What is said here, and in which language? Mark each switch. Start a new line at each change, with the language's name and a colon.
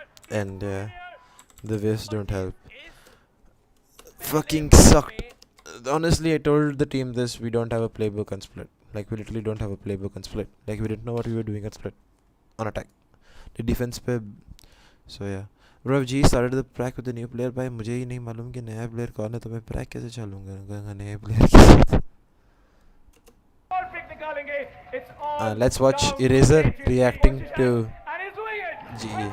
English: And the waves don't help. Fucking sucked. Honestly, I told the team this, we don't have a playbook on split. Like we literally don't have a playbook on split. Like we didn't know what we were doing on split. On attack. The defense पे. So yeah. Bro, if G started the prac with the new player by
Hindi: मुझे ही नहीं मालूम कि नया player कौन है तो मैं prac कैसे चलूँगा नए player के साथ.
English: Let's watch Eraser reacting to G.